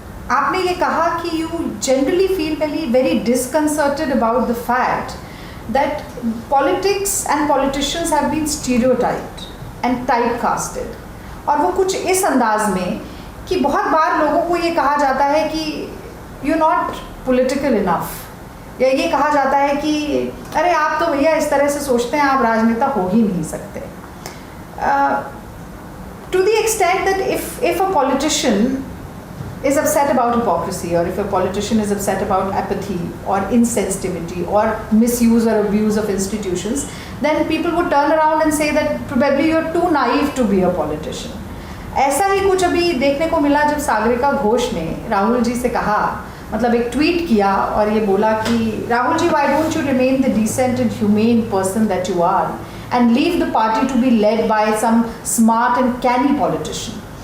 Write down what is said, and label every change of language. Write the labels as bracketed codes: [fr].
[hi] आपने ये कहा कि [en] you generally feel very disconcerted about the fact that politics and politicians have been stereotyped and typecasted, [hi] और वो कुछ इस अंदाज में कि बहुत बार लोगों को ये कहा जाता है कि [en] you're not political enough, [hi] या ये कहा जाता है कि अरे आप तो भैया इस तरह से सोचते हैं, आप राजनेता हो ही नहीं सकते। [en] To the extent that if a politician is upset about hypocrisy, or if a politician is upset about apathy or insensitivity or misuse or abuse of institutions, then people would turn around and say that probably you're too naive to be a politician. [hi] ऐसा ही कुछ अभी देखने को मिला जब सागरिका घोष ने राहुल जी से कहा, मतलब एक ट्वीट किया और ये बोला कि Rahul ji, [en] why don't you remain the decent and humane person that you are and leave the party to be led by some smart and canny politician.